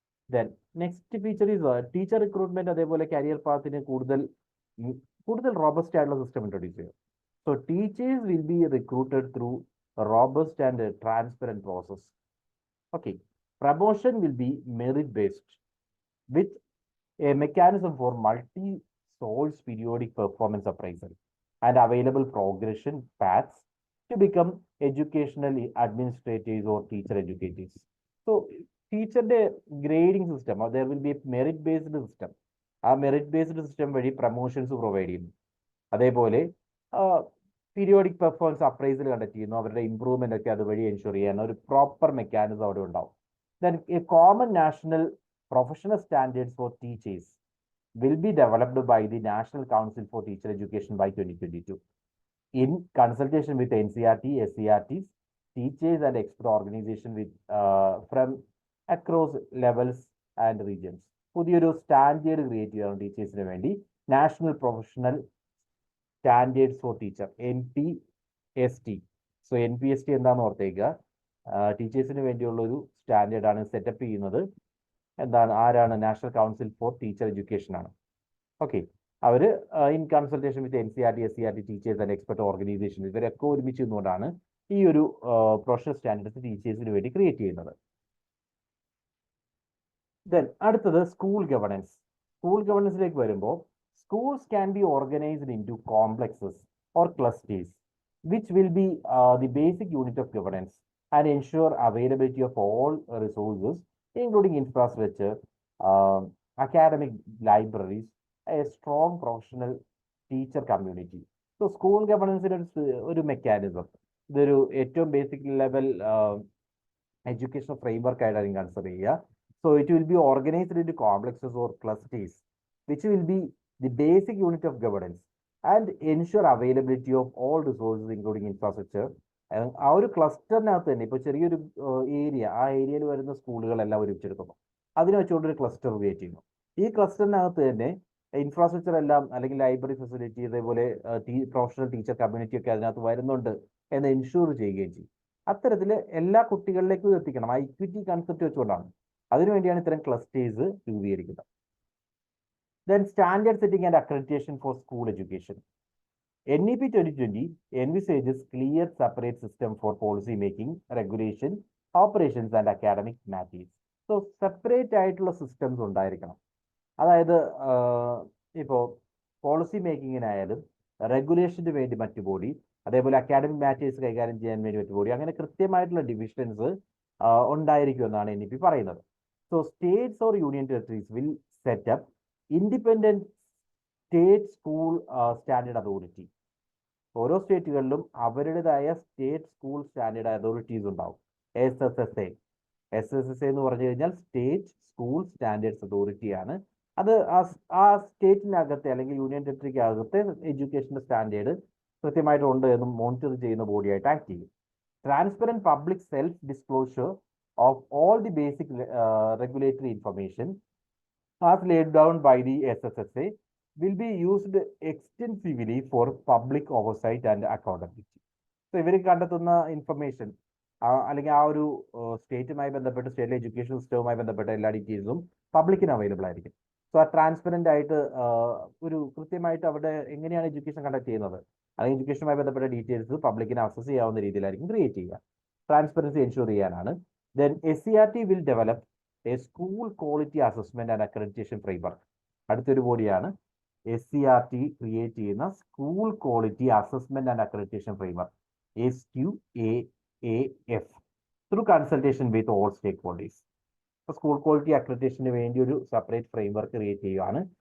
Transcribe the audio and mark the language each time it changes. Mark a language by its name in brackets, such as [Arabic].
[English] then next feature is teacher recruitment, [Malayalam] അതേപോലെ career പാത്തിന് കൂടുതൽ robust ആയിട്ടുള്ള സിസ്റ്റം ഇൻട്രൊഡ്യൂസ് ചെയ്യും. [English] So teachers will be recruited through robust and transparent process. Okay, promotion will be merit based. with a mechanism for multi-source periodic performance appraisal and available progression paths to become educational administrators or teacher educators. So, [Malayalam] ടീച്ചറിന്റെ grading system, [English] there will be a merit based system. [Malayalam] ആ merit based system വഴി promotions provide ചെയ്യുന്നു. അതേപോലെ periodic performance appraisal conduct ചെയ്യുന്നു. അവരുടെ improvement ഒക്കെ അതുവഴി ensure ചെയ്യാൻ ഒരു പ്രോപ്പർ മെക്കാനിസം അവിടെ ഉണ്ടാവും. [English] Then a common national professional standards for teachers will be developed by the National Council for Teacher Education by 2022 in consultation with NCRT, SCRTs, teachers and expert organization with from across levels and regions. [Malayalam] പുതിയൊരു standard create ചെയ്യണം ടീച്ചേഴ്സിന് വേണ്ടി. National professional standards four teacher, NPST. So NPST എന്താണെന്ന് ഓർത്തേക്കുക. ടീച്ചേഴ്സിന് വേണ്ടിയുള്ള ഒരു സ്റ്റാൻഡേർഡാണ് setup ചെയ്യുന്നത്. എന്താണ്, ആരാണ്? National council four teacher education ആണ്. Okay, our [English] in consultation with NCRT, SCRT, teachers and expert organisation, [Malayalam] ഇവരൊക്കെ ഒരുമിച്ച് നിന്നുകൊണ്ടാണ് ഈ ഒരു പ്രൊഫഷണൽ സ്റ്റാൻഡേർഡ്സ് ടീച്ചേഴ്സിന് വേണ്ടി ക്രിയേറ്റ് ചെയ്യുന്നത്. ദെൻ അടുത്തത് സ്കൂൾ ഗവർണൻസ്. സ്കൂൾ ഗവർണൻസിലേക്ക് വരുമ്പോൾ, [English] schools can be organized into complexes or clusters, which will be the basic unit of governance and ensure availability of all resources, including infrastructure, academic libraries, a strong professional teacher community. [Malayalam] So, school governance ഒരു mechanism, ഇതൊരു ഏറ്റവും basic level education framework ആയിട്ടാണ് consider ചെയ്യുക. [English] So, it will be organized into complexes or clusters, which will be the basic unit of governance and ensure availability of all resources, including infrastructure. [Malayalam] ആ ഒരു ക്ലസ്റ്ററിനകത്ത് തന്നെ ഇപ്പോൾ ചെറിയൊരു area, ആ ഏരിയയിൽ വരുന്ന സ്കൂളുകളെല്ലാം ഒരുമിച്ചെടുക്കുന്നു. അതിനെ വെച്ചുകൊണ്ടൊരു ക്ലസ്റ്റർ ക്രിയേറ്റ് ചെയ്യുന്നു. ഈ ക്ലസ്റ്ററിനകത്ത് തന്നെ ഇൻഫ്രാസ്ട്രക്ചർ എല്ലാം, അല്ലെങ്കിൽ ലൈബ്രറി ഫെസിലിറ്റി, അതേപോലെ പ്രൊഫഷണൽ ടീച്ചർ കമ്മ്യൂണിറ്റി ഒക്കെ അതിനകത്ത് വരുന്നുണ്ട് എന്ന് എൻഷുർ ചെയ്യുകയും ചെയ്യും. അത്തരത്തിൽ എല്ലാ കുട്ടികളിലേക്കും എത്തിക്കണം. ആ ഇക്വിറ്റി കൺസെപ്റ്റ് വെച്ചുകൊണ്ടാണ്, അതിനുവേണ്ടിയാണ് ഇത്തരം ക്ലസ്റ്റേഴ്സ് രൂപീകരിക്കുന്നത്. [English] Then standard setting and accreditation for school education. NEP 2020 envisages clear separate system for policy making, regulation, operations and academic matters. [Malayalam] So separate ആയിട്ടുള്ള സിസ്റ്റംസ് ഉണ്ടായിരിക്കണം. അതായത് ഇപ്പോൾ പോളിസി മേക്കിങ്ങിനായാലും റെഗുലേഷന് വേണ്ടി മറ്റു ബോഡി, അതേപോലെ അക്കാഡമിക് മാറ്റേഴ്സ് കൈകാര്യം ചെയ്യാൻ വേണ്ടി മറ്റു ബോഡി, അങ്ങനെ കൃത്യമായിട്ടുള്ള ഡിവിഷൻസ് ഉണ്ടായിരിക്കുമെന്നാണ് NEP പറയുന്നത്. [English] So states or union territories will set up independent state school standard authority. [Malayalam] ഓരോ സ്റ്റേറ്റുകളിലും അവരുടേതായ സ്റ്റേറ്റ് സ്കൂൾ സ്റ്റാൻഡേർഡ് അതോറിറ്റീസ് ഉണ്ടാവും. SSSA എന്ന് പറഞ്ഞു കഴിഞ്ഞാൽ സ്റ്റേറ്റ് സ്കൂൾ സ്റ്റാൻഡേർഡ്സ് അതോറിറ്റിയാണ്. അത് ആ സ്റ്റേറ്റിനകത്തെ അല്ലെങ്കിൽ യൂണിയൻ ടെറിട്ടറിക്കകത്തെ എഡ്യൂക്കേഷൻ്റെ സ്റ്റാൻഡേർഡ് കൃത്യമായിട്ടുണ്ട് എന്ന് മോണിറ്റർ ചെയ്യുന്ന ബോഡിയായിട്ട് ആക്ട് ചെയ്യും. [English] Transparent public self disclosure of all the basic regulatory information as laid down by the SSSA will be used extensively for public oversight and accountability. [Malayalam] So, ഇവർ കണ്ടെത്തുന്ന information അല്ലെങ്കിൽ ആ ഒരു സ്റ്റേറ്റുമായി ബന്ധപ്പെട്ട്, state education സിസ്റ്റവുമായി ബന്ധപ്പെട്ട എല്ലാ ഡീറ്റെയിൽസും പബ്ലിക്കിന് അവൈലബിൾ ആയിരിക്കും. സോ ആ ട്രാൻസ്പെറൻ്റ് ആയിട്ട് ഒരു കൃത്യമായിട്ട് അവിടെ എങ്ങനെയാണ് എഡ്യൂക്കേഷൻ കണ്ടക്ട് ചെയ്യുന്നത്, അല്ലെങ്കിൽ എഡ്യൂക്കേഷനുമായി ബന്ധപ്പെട്ട ഡീറ്റെയിൽസ് പബ്ലിക്കിന് ആക്സസ് ചെയ്യാവുന്ന രീതിയിലായിരിക്കും ക്രിയേറ്റ് ചെയ്യുക. ട്രാൻസ്പെറൻസി എൻഷുർ ചെയ്യാനാണ്. [English] Then SCRT will develop a school quality assessment and accreditation framework. [Malayalam] അടുത്തൊരു ബോഡിയാണ് SCRT ക്രിയേറ്റ് ചെയ്യുന്ന school quality assessment and accreditation framework, SQAAF, [English] Through consultation with all stakeholders. [Malayalam] School quality അക്രഡിറ്റേഷന് വേണ്ടി ഒരു separate framework create ചെയ്യുകയാണ്.